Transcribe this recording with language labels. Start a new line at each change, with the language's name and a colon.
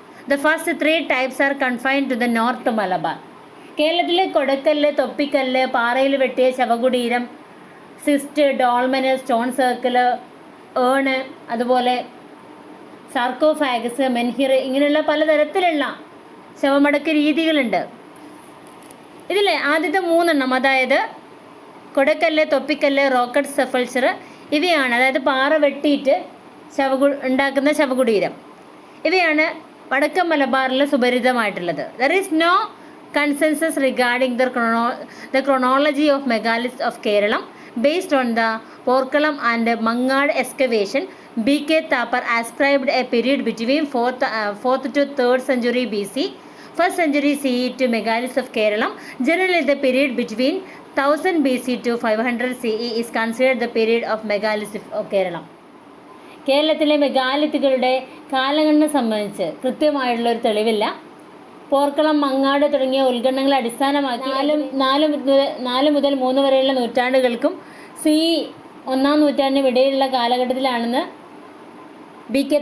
English: The first 3 types are confined to the North Malabar.
Malayalam: കേരളത്തിലെ കൊടക്കല്ല്, തൊപ്പിക്കല്ല്, പാറയിൽ വെട്ടിയ ശവകുടീരം, സിസ്റ്റ്, ഡോൾമന്, സ്റ്റോൺ സർക്കിള്, ഏണ്, അതുപോലെ സാർക്കോഫാഗസ്, മെൻഹിർ, ഇങ്ങനെയുള്ള പലതരത്തിലുള്ള ശവമടക്ക് രീതികളുണ്ട്. ഇതിൽ ആദ്യത്തെ 3 അതായത് കൊടക്കല്ല്, തൊപ്പിക്കല്ല്, റോക്കറ്റ് സെഫൾച്ചർ ഇവയാണ്, അതായത് പാറ വെട്ടിയിട്ട് ഉണ്ടാക്കുന്ന ശവകുടീരം. ഇവയാണ് വടക്കൻ മലബാറിൽ സുപരിചിതമായിട്ടുള്ളത്.
English: There is no consensus regarding the chronology of megaliths of Keralam based on the Porkalam and Mangad excavation. B.K. Thapar ascribed a period between 4th to 3rd century BC, 1st century CE to megaliths of Kerala. Generally, the period between 1000 BC to 500 CE is considered the period of megaliths of Kerala.
Malayalam: കേരളത്തിലെ മെഗാലിത്തുകളുടെ കാലഗണന സംബന്ധിച്ച് കൃത്യമായിട്ടുള്ളൊരു തെളിവില്ല. പോർക്കളം, മങ്ങാട് തുടങ്ങിയ ഉത്ഖനനങ്ങളെ അടിസ്ഥാനമാക്കി 4 മുതൽ 3 വരെയുള്ള നൂറ്റാണ്ടുകൾക്കും CE 1-ാം നൂറ്റാണ്ടിനും ഇടയിലുള്ള കാലഘട്ടത്തിലാണെന്ന് B.K.